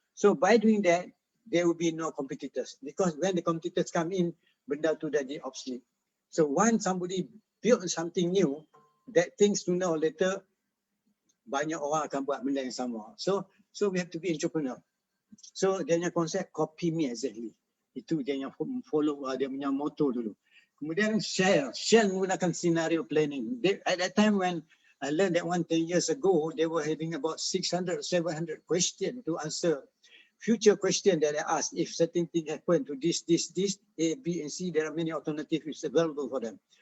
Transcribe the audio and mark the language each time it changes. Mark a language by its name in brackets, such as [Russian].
[English] So by doing that, there will be no competitors. Because when the competitors come in, [Malay] benda tu dah jadi [English] obsolete. So once somebody build something new, that things sooner or later [Malay] banyak orang akan buat benda yang sama. [English] So we have to be entrepreneur. [Malay] So dia punya konsep [English] copy me exactly. [Malay] Itu dia yang follow dia punya motto dulu. Kemudian Shell menggunakan scenario planning. [English] At that time when I learned that 10 years ago, they were having about 600, 700 questions to answer. Future question that I asked, if certain thing happen to this, A, B, and C, there are many alternatives available for them.